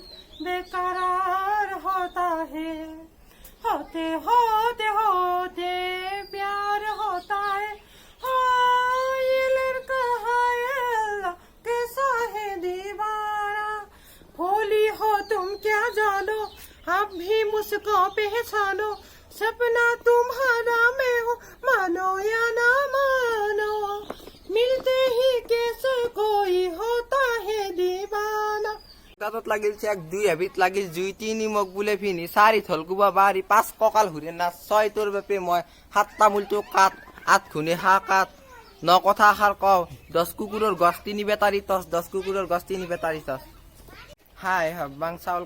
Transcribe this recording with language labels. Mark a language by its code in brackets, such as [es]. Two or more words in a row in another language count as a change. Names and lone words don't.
[hi] बेकरार होता है होते होते होते प्यार होता है हाँ ये लड़का है अल्लाह कैसा है दीवाना भोली हो तुम क्या जानो अब भी मुझको पहचानो सपना तुम्हारा मैं हो मानो या ना मानो मिलते ही कैसे कोई होता है दीवाना [as] গাতত লাগিল চেক দুই হাবিত লাগিল জুই তিনি মোক বুলে ফিনি চাৰি থলকুবা বাৰী পাঁচ কঁকাল ঘূৰে নাচ ছয় তোৰ বাপে মই সাত তামোলটো কাট আঠ খুনে হাঁহ কাট ন কথা আষাৰ কওঁ 10 কুকুৰৰ গছ তিনি বেটাৰী টছ 10 কুকুৰৰ গছ তিনি বেটাৰী টছ হাই হাব্বাং চাউল